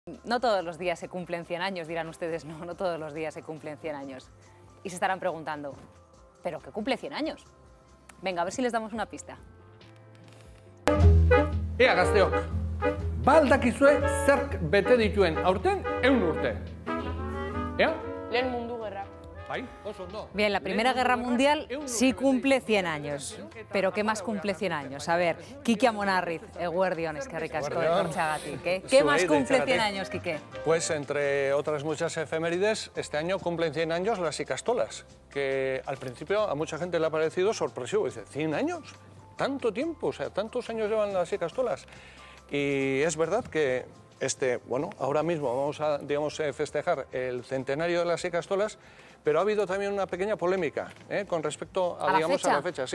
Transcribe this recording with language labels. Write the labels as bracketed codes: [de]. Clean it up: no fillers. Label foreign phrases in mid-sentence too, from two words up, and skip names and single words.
[es] No todos los días se cumplen 100 años, dirán ustedes, no todos los días se cumplen 100 años. Y se estarán preguntando, ¿pero qué cumple 100 años? Venga, a ver si les damos una pista. [eu] Ea gazteok, ba aldakizue zerk bete dituen aurten 100 urte. Ea? Lehen Mundu Gerra. Bai, oso ondo. [es] Bien, la Primera Guerra Mundial sí cumple 100 años. ¿Pero qué más cumple 100 años? A ver, [eu] Kike Amonarriz, eguerdión, eskerrik asko etortzeagatik. [es] ¿Qué más cumple 100 años, Kike? Pues entre otras muchas efemérides, este año cumplen 100 años las ikastolas, que al principio a mucha gente le ha parecido sorpresivo. Dice, ¿100 años? ¿Tanto tiempo? O sea, ¿tantos años llevan las ikastolas? Y es verdad que ahora mismo vamos a, festejar el centenario de las ikastolas, pero ha habido también una pequeña polémica con respecto a, a la fecha.